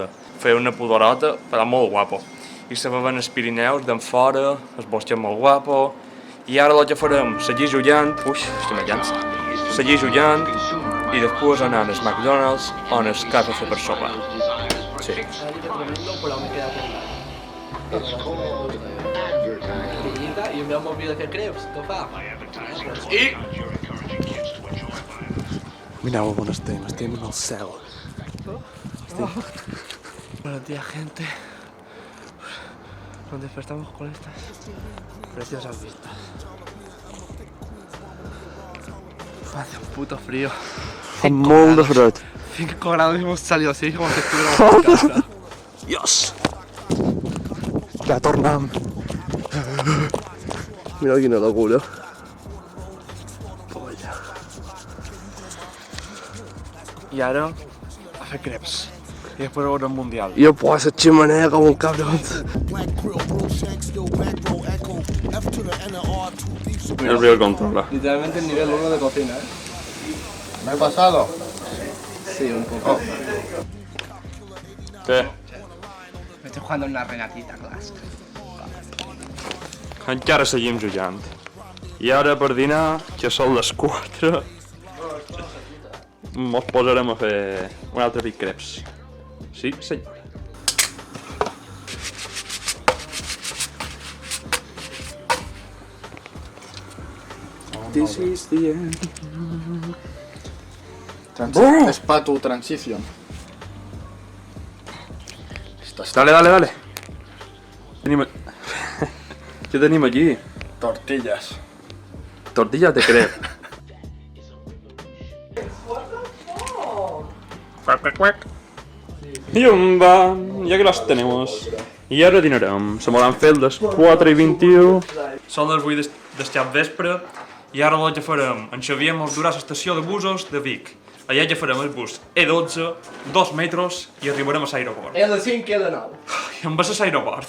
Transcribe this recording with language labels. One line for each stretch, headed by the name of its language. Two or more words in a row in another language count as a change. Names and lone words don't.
Catalan: Fer una pudorota, però molt guapo. I se veuen els Pirineus d'en fora, el bosc molt guapo, i ara el que farem, seguir jugant, estic llança, seguir jugant, i després anar als McDonald's o als KFC per sopar. Sí. Però me queda i em veu molt vida que creus, què fa? Mireu on estem en el cel.
Spanish: Buenos días, gente. Nos despertamos con estas preciosas vistas. Hace un puto frío.
Catalan: Fa molt de fred.
Spanish: 5 grados y hemos salido así como si estuviéramos en casa. Dios!
Catalan: Ja tornem. Mira quina locura. I ara, a fer creps. I després veure el Mundial.
Spanish: Yo puedo hacer chimenea como un cabrón. El Real controla. Literalmente el nivel 1 de cocina, ¿eh? ¿Me he pasado? Sí, un poco.
Catalan: Què?
Spanish: Me estoy jugando una Renatita Class.
Catalan: Encara seguim jugant. I ara per dinar, que són les 4, mos posarem a fer un altre pic creps. Sí, senyor.
English: This is the end.
Spanish: Es para tu transición. Dale.
Catalan: Tenim... Què tenim aquí?
Spanish: Tortillas. Tortilla de crep. Yumba, ya que las tenemos.
Catalan: I ara dinarem. Se m'hauran fet les 4:21. Són les 8 del cap vespre i ara el que farem. En Xavier mos durà a l'estació de busos de Vic. Allà ja farem el bus E12, 2 metres i arribarem a l'aeroport. El de 5 i el de 9. I em vas a l'aeroport.